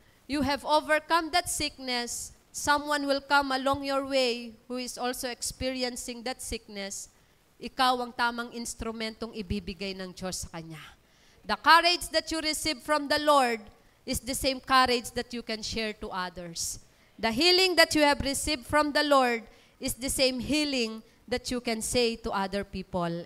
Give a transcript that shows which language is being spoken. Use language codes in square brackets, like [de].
[en] you have overcome that sickness, someone will come along your way who is also experiencing that sickness. [tl] Ikaw ang tamang instrumentong ibibigay ng Diyos sa kanya. [en] The courage that you receive from the Lord is the same courage that you can share to others. The healing that you have received from the Lord is the same healing that you can say to other people.